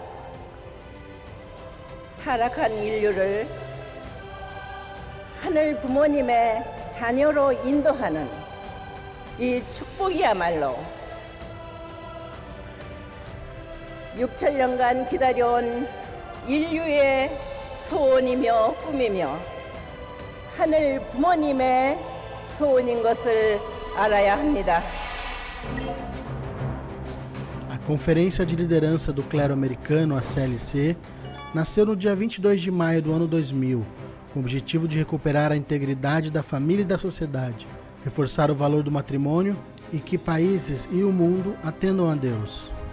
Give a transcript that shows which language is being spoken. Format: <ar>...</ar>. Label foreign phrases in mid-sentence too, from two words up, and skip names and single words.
<ko>타락한 인류를 하늘 부모님의 자녀로 인도하는 이 축복이야말로 6,7년간 기다려온 인류의 소원이며 꿈이며 하늘 부모님의 소원인 것을 알아야 합니다.</ko> <pt>A Conferência de Liderança do Clero Americano, a CLC, nasceu no dia 22 de maio do ano 2000, com o objetivo de recuperar a integridade da família e da sociedade, reforçar o valor do matrimônio e que países e o mundo atendam a Deus.</pt>